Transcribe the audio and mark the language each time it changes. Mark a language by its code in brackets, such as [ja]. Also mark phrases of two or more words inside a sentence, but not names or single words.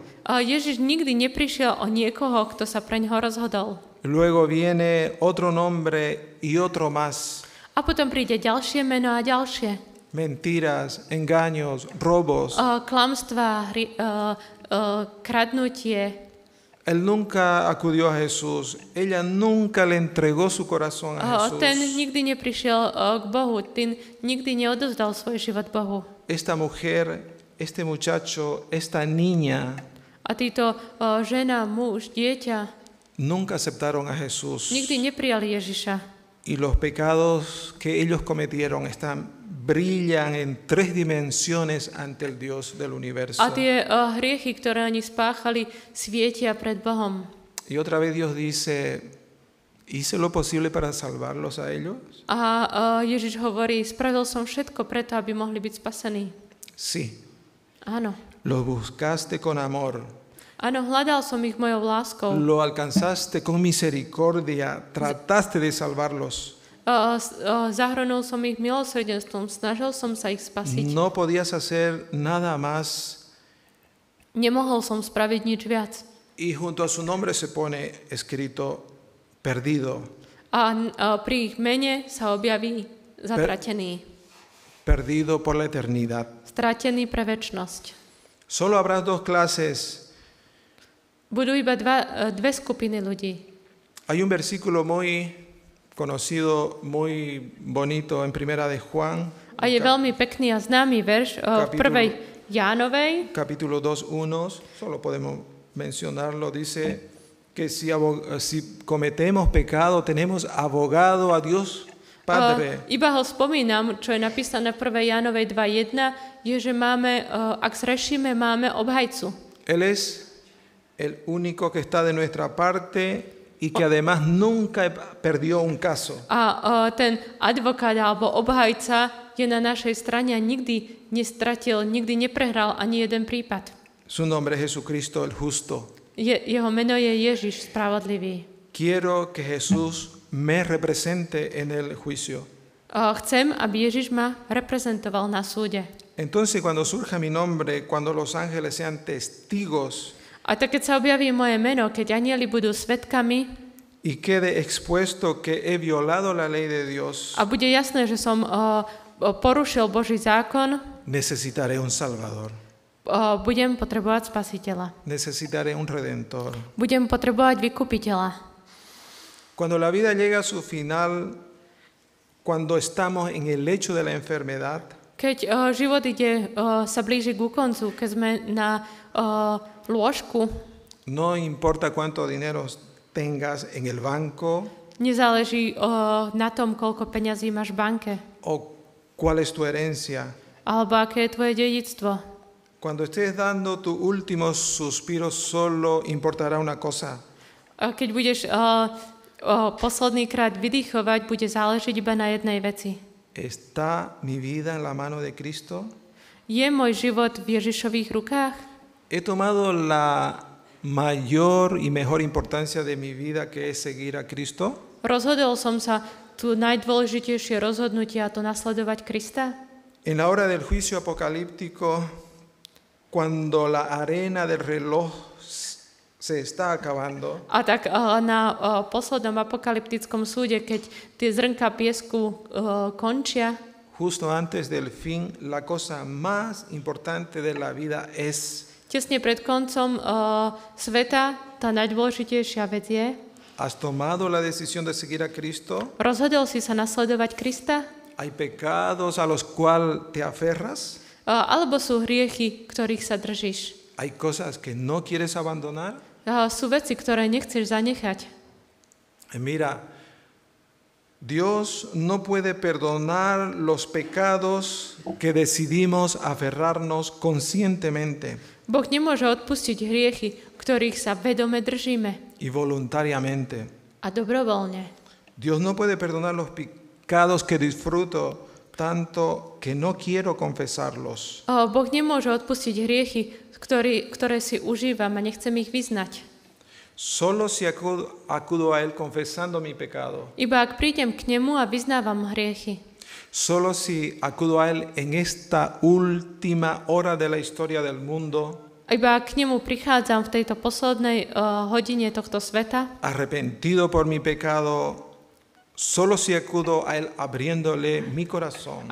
[sk] Ježiš nikdy neprišiel o niekoho, kto sa pre ňoho rozhodol. [es] Luego viene otro nombre y otro más. [sk] A potom príde ďalšie meno a ďalšie. [es] Mentiras, engaños, robos. [sk] Klamstvá, kradnutie. [es] Él nunca acudió a Jesús. Ella nunca le entregó su corazón a Jesús. [sk] Ten nikdy neprišiel k Bohu, ten nikdy neodovzdal svoj život Bohu. [es] Esta mujer, este muchacho, esta niña [sk] A títo žena, muž, dieťa [es] nunca aceptaron a Jesús. [sk] nikdy neprijali Ježiša. [es] Y los pecados que ellos cometieron brillan en 3 dimensiones ante el Dios del universo. [sk] A tie hriechy, ktoré oni spáchali, svietia pred Bohom. [es] Y otra vez Dios dice, ¿hice lo posible para salvarlos a ellos? [sk] A Ježiš hovorí, spravil som všetko preto, aby mohli byť spasení. [es] Sí, [sk] Áno. [es] los buscaste con amor, [sk] Áno, hľadal som ich mojou láskou. [es] lo alcanzaste con misericordia, trataste de salvarlos. [sk] Zahrnul som ich milosrdenstvom, snažil som sa ich spasiť. [es] No podías hacer nada más [sk] Nemohol som spraviť nič viac. [es] y junto a su nombre se pone escrito perdido, [sk] A pri ich mene sa objaví zatratený. [es] perdido por la eternidad. [sk] Stratený pre večnosť. [es] Solo habrá 2 clases. [sk] Budú iba dve skupiny ľudí. [es] Hay un versículo muy conocido, muy bonito en Primera de Juan, [sk] A je veľmi pekný a známy verš v 1. Jánovej, [es] capítulo 2:1, solo podemos mencionarlo, dice que si cometemos pecado, tenemos abogado a Dios Padre. [sk] Iba ho spomínam, čo je napísané v 1. Jánovej 2.1, je, že máme, ak zrešíme, máme obhajcu. [es] Él es el único que está de nuestra parte y que además nunca perdió un caso. [sk] A ten advokát alebo obhajca je na našej strane a nikdy nestratil, nikdy neprehral ani jeden prípad. [es] Su nombre es Jesucristo el justo. [sk] Jeho meno je Ježiš spravodlivý. [es] Quiero que Jesús me represente en el juicio. [sk] Chcem, aby Ježiš ma reprezentoval na súde. [es] Entonces, cuando surja mi nombre, cuando los ángeles sean testigos [sk] A tak, keď sa objaví moje meno, keď anjeli budú svedkami [es] y quede expuesto que he violado la ley de Dios, [sk] a bude jasné, že som porušil Boží zákon, [es] necesitaré un Salvador, [sk] budem potrebovať spasiteľa. [es] necesitaré un Redentor. [sk] Budem potrebovať vykupiteľa. [es] Cuando la vida llega a su final, cuando estamos en el lecho de la enfermedad, [sk] Keď život sa blíži ku koncu, keď sme na lôžku, [es] no importa cuánto dinero tengas en el banco [sk] nezáleží na tom, koľko peňazí máš v banke, [es] o cuál es tu herencia. [sk] alebo aké je tvoje dedičstvo. [es] Cuando estés dando tu último suspiro, solo importará una cosa: [sk] Keď budeš posledný krát vydýchovať, bude záležiť iba na jednej veci. [es] ¿está mi vida en la mano de Cristo? [sk] Je môj život v Ježišových rukách? [es] He tomado la mayor y mejor importancia de mi vida, que es seguir a Cristo. [sk] Rozhodol som sa tu najdôležitejšie rozhodnutie, a to nasledovať Krista? [es] En la hora del juicio apocalíptico, cuando la arena del reloj se está acabando, [sk] A tak na poslednom apokalyptickom súde, keď tie zrnka piesku končia, [es] justo antes del fin, la cosa más importante de la vida es: [sk] tesne pred koncom sveta, tá najdôležitejšia vec je, [es] ¿has tomado la decisión de seguir a Cristo? [sk] rozhodol si sa nasledovať Krista? [es] ¿Hay pecados a los cuales te aferras? [sk] Alebo sú hriechy, ktorých sa držíš? [es] ¿Hay cosas que no quieres abandonar? [sk] Sú veci, ktoré nechceš zanechať. [es] Mira, Dios no puede perdonar los pecados que decidimos aferrarnos conscientemente [sk] Boh nemôže odpustiť hriechy, ktorých sa vedome držíme [es] y voluntariamente. [sk] a dobrovoľne. [es] Dios no puede perdonar los pecados que disfruto tanto que no quiero confesarlos. [sk] Boh nemôže odpustiť hriechy, ktoré si užívam a nechcem ich vyznať. [es] Solo si acudo a Él confesando mi pecado. [sk] Iba ak prídem k nemu a vyznávam hriechy. [es] Solo si acudo a Él en esta última hora de la historia del mundo, [sk] Iba ak k nemu prichádzam v tejto poslednej hodine tohto sveta, [es] arrepentido por mi pecado, solo si acudo a Él abriéndole mi corazón,